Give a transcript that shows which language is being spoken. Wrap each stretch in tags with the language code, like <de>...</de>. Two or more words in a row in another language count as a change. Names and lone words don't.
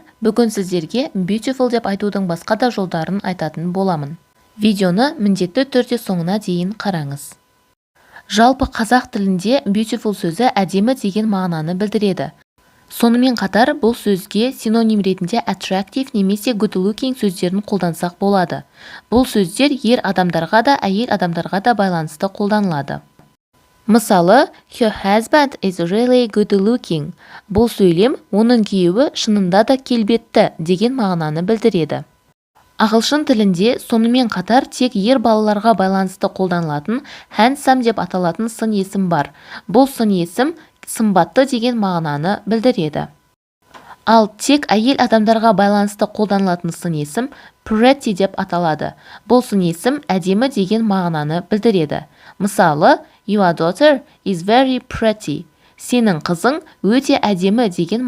<kk>Бүгін сіздерге beautiful деп айтудың басқа да жолдарын айтатын боламын. Видеоны міндетті түрде соңына дейін қараңыз. Жалпы қазақ тілінде beautiful сөзі әдемі деген мағынаны білдіреді. Сонымен қатар бұл сөзге синоним ретінде attractive немесе</kk> <en>good looking</en> <kk>сөздерін қолдансақ болады. Бұл сөздер ер адамдарға да, әйел адамдарға да байланысты қолданылады. Мысалы,</kk> <en>her husband is really good looking.</en> <kk>Бұл сөйлем оның күйеуі шынында да келбетті деген мағынаны білдіреді. Ағылшын тілінде сонымен қатар тек ер балаларға байланысты қолданылатын handsome деп аталатын сын есім бар. Бұл сын есім сымбатты деген мағынаны білдіреді. Ал тек әйел адамдарға байланысты қолданылатын сын есім pretty деп аталады. Бұл сын есім әдемі деген мағынаны білдіреді. Мысалы,</kk> <en>your daughter is very pretty.</en> <kk>Сенің қызың өте әдемі деген</kk>